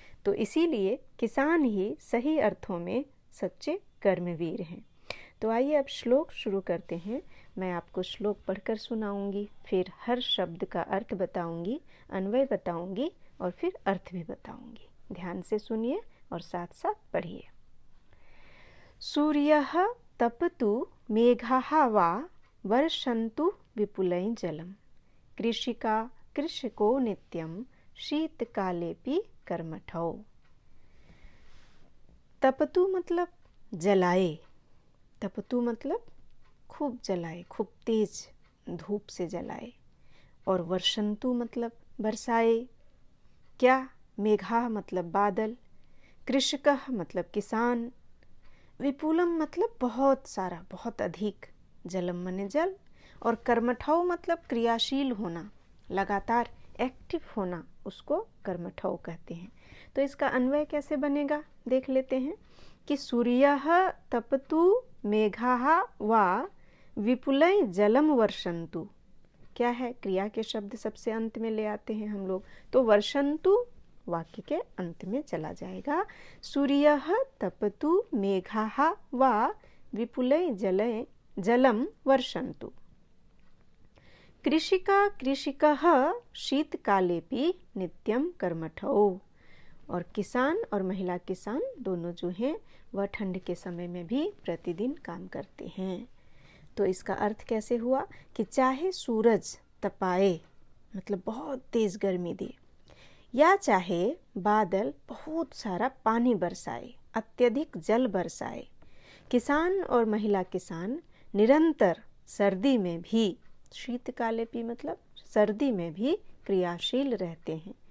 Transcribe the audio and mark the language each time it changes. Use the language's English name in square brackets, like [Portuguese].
[Hindi] तो इसीलिए किसान ही सही अर्थों में सच्चे कर्मवीर हैं। तो आइए अब श्लोक शुरू करते हैं। मैं आपको श्लोक पढ़कर सुनाऊंगी, फिर हर शब्द का अर्थ बताऊंगी, अन्वय बताऊंगी और फिर अर्थ भी बताऊंगी। ध्यान से सुनिए और साथ साथ पढ़िए। [Sanskrit] सूर्यः तपतु मेघाः वा वर्षन्तु विपुलं जलम्। कृषिका कृषको नित्यं शीतकालेपि कर्मठौ। [Hindi] तपतु मतलब जलाए, तपतु मतलब खूब जलाए, खूब तेज धूप से जलाए। और वर्षन्तु मतलब बरसाए। क्या? मेघा मतलब बादल, कृषकः मतलब किसान, विपुलम मतलब बहुत सारा, बहुत अधिक, जलम माने जल, और कर्मठौ मतलब क्रियाशील होना, लगातार एक्टिव होना, उसको कर्मठौ कहते हैं। तो इसका अन्वय कैसे बनेगा देख लेते हैं कि [Sanskrit] सूर्यः तपतु मेघाः वा विपुलं जलम वर्षन्तु। [Hindi] क्या है? क्रिया के शब्द सबसे अंत में ले आते हैं हम लोग, तो वर्षन्तु वाक्य के अंत में चला जाएगा। [Sanskrit] सूर्यः तपतु मेघाः वा विपुलं जलम वर्षन्तु। कृषिका कृषिकः शीतकालेपि नित्यं कर्मठौ। [Hindi] और किसान और महिला किसान दोनों जो हैं वह ठंड के समय में भी प्रतिदिन काम करते हैं। तो इसका अर्थ कैसे हुआ कि चाहे सूरज तपाए, मतलब बहुत तेज गर्मी दे, या चाहे बादल बहुत सारा पानी बरसाए, अत्यधिक जल बरसाए, किसान और महिला किसान निरंतर सर्दी में भी, शीतकालेपि मतलब सर्दी में भी क्रियाशील रहते हैं।